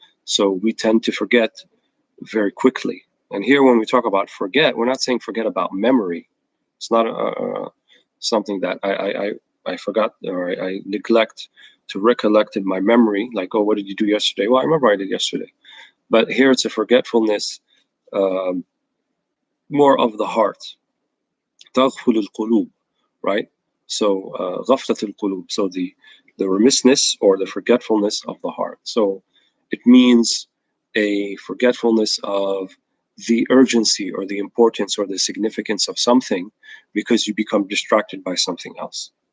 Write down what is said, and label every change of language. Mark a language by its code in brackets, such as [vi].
[en] So we tend to forget very quickly. And here, when we talk about forget, we're not saying forget about memory. It's not something that I forgot, or I neglect to recollect in my memory, like, oh, what did you do yesterday? Well, I remember I did yesterday. But here it's a forgetfulness, more of the heart. [ar] تغفل القلوب, right? [en] So [ar] غفلة القلوب, [en] so the remissness or the forgetfulness of the heart. So it means a forgetfulness of the urgency or the importance or the significance of something, because you become distracted by something else.